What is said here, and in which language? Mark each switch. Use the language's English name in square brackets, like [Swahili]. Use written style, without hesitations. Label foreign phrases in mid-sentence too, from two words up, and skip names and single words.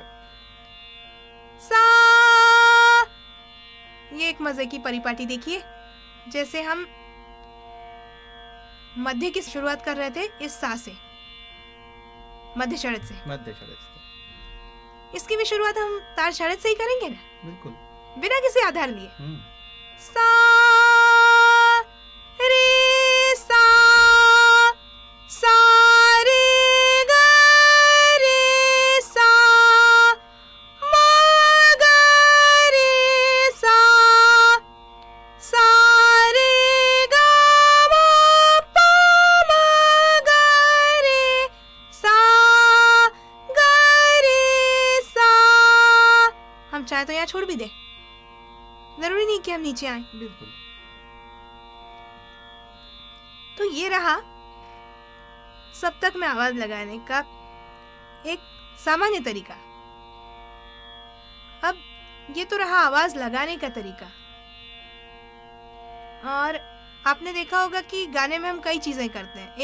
[Hindi] सा, ये एक मजे की परिपाटी देखिए। जैसे हम मध्य की शुरुआत कर रहे थे इस सा से, मध्य षड़ज से। मध्य षड़ज से। इसकी भी शुरुआत हम तार षड़ज से ही करेंगे ना, बिल्कुल, बिना किसी आधार लिए। सा रे सा, सा रे ग रे सा, मा ग रे सा, सा रे ग मा पा मा ग रे सा, ग रे सा। हम चाहे तो यहाँ छोड़ भी दे, जरूरी नहीं कि हम नीचे आए। बिल्कुल। तो ये रहा सप्तक में आवाज लगाने का एक सामान्य तरीका। अब ये तो रहा आवाज लगाने का तरीका, और आपने देखा होगा कि गाने में हम कई चीजें करते हैं।